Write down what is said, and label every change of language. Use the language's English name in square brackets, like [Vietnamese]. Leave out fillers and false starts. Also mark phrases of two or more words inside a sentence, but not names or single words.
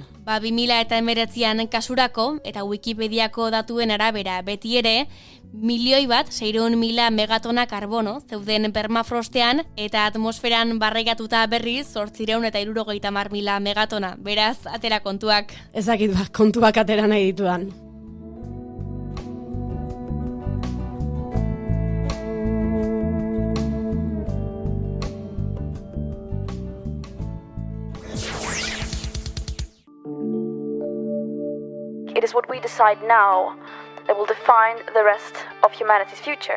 [Basque] 2019an kasurako, eta Wikipediako datuen arabera beti ere, 1.600.000 megatona karbono zeuden permafrostean, eta atmosferan barregatuta berriz 870.000 megatona. Beraz, atera kontuak. Ezakit kontuak atera nahi ditudan. [English] It is what we decide now that will define the rest of humanity's future.